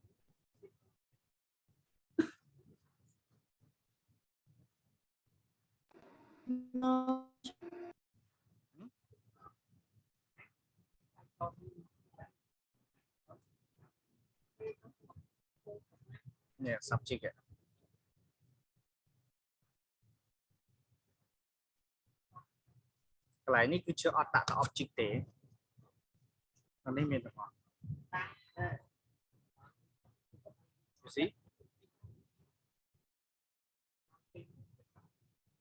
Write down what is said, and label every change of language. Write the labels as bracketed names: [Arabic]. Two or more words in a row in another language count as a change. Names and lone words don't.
[English] No. [Khmer] Yeah, subject កន្លែងនេះគឺជាអត់ដាក់ object ទេអានេះមានទាំងអស់ [English] you see